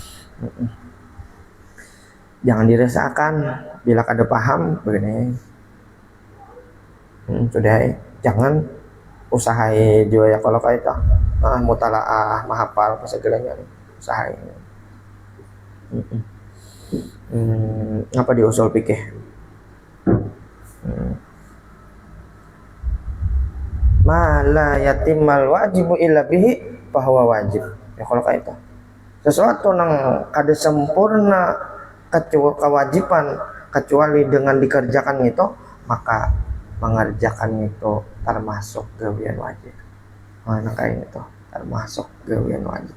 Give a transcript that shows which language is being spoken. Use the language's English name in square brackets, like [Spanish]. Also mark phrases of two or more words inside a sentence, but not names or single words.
[Banjar] Jangan dirasakan bila kada paham begini. Sudah, jangan usahai juga ya kalau kayak itu. Mutalaah, mahafal segalanya usahai. Apa di usul fikih? [Arabic] ما لا يتم الواجب إلا به [Banjar] bahwa wajib. Ya kalau kayak itu. Sesuatu nang kada sempurna kewajiban kecuali dengan dikerjakan itu, maka mengerjakan itu termasuk gawean wajib. Nah kayak itu termasuk gawean wajib.